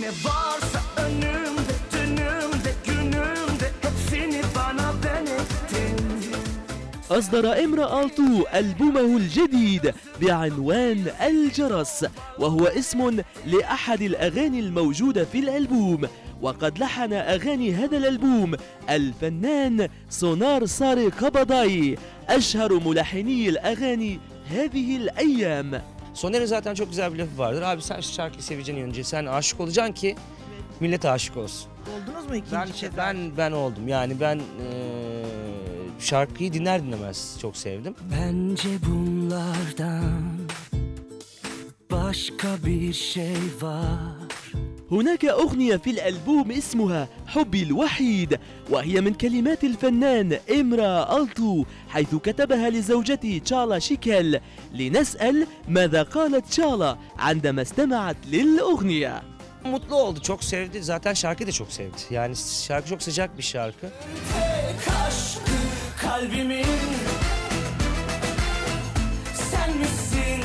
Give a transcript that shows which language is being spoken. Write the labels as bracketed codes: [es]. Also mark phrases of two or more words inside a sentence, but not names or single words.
[ar] أصدر إمرا ألتو ألبومه الجديد بعنوان الجرس، وهو اسم لأحد الأغاني الموجودة في الألبوم، وقد لحن أغاني هذا الألبوم الفنان سونار ساري كاباداي أشهر ملحني الأغاني هذه الأيام. [tr] Soner'in zaten çok güzel bir lafı vardır. Abi sen şu şarkıyı seveceksin önce. Sen aşık olacaksın ki millet aşık olsun. Oldunuz mu ikinci kez? Ben oldum. Yani ben şarkıyı dinler dinlemez çok sevdim. Bence bunlardan başka bir şey var. [ar] هناك أغنية في الألبوم اسمها حبي الوحيد، وهي من كلمات الفنان إمرا ألتو، حيث كتبها لزوجته تشالا شيكيل. لنسأل ماذا قالت تشالا عندما استمعت للأغنية. [tr] Mutlu oldu, çok sevdi. Zaten şarkıyı da çok sevdi. Yani şarkı çok sıcak bir şarkı. Tek aşkı kalbimin sen misin?